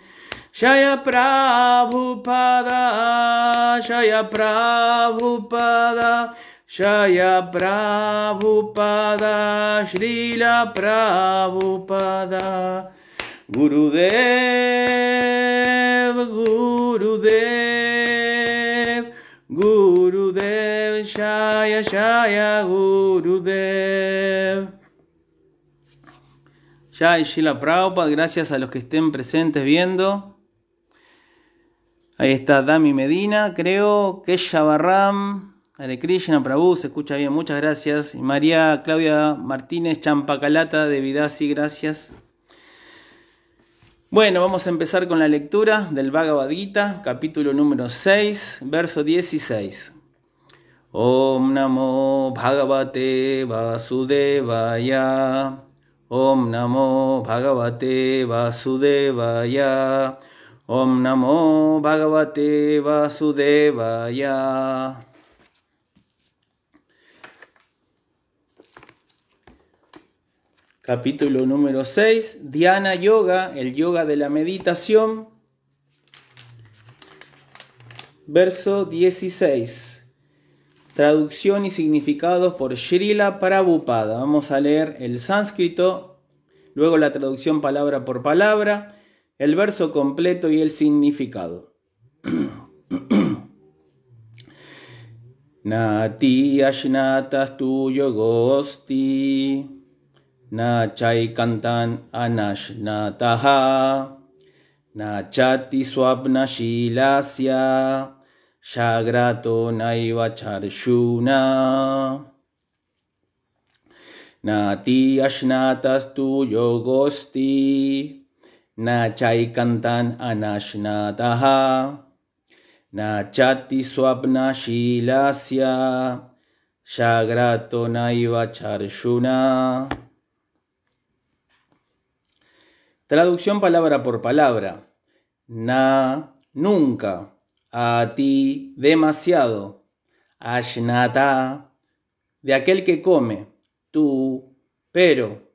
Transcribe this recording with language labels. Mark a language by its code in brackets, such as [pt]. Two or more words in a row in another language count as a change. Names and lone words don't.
[sa] Jaya Prabhupada, Jaya Prabhupada, Jaya Prabhupada, Srila Prabhupada. Gurudev, Gurudev, Gurudev, Jaya Jaya Gurudev. Jai Srila Prabhupada, [es] gracias a los que estén presentes viendo. Ahí está Dami Medina, creo. Kesha Barram. [sa] Hare Krishna Prabhu, [es] se escucha bien, muchas gracias. Y María Claudia Martínez Champacalata de Vidasi, gracias. Bueno, vamos a empezar con la lectura del Bhagavad Gita, capítulo número 6, verso 16. [sa] Om Namo Bhagavate Vasudevaya. Om Namo Bhagavate Vasudevaya. Om Namo Bhagavate Vasudevaya. [es] Capítulo número 6, Dhyana Yoga, el yoga de la meditación. Verso 16. Traducción y significados por Srila Prabhupada. Vamos a leer el sánscrito, luego la traducción palabra por palabra, el verso completo y el significado. [sa] Nati ashnatas tu yogosti. Na chaikantan anashnataha, na chati swapna shilasya, shagrato naiva charshuna. Nati ashnatas tu yogosti, na chaikantan anashnataha, na chati swapna shilasya, shagrato naiva charshuna. [es] Traducción palabra por palabra. Na, nunca. A ti, demasiado. Ashnata, de aquel que come. Tú, pero.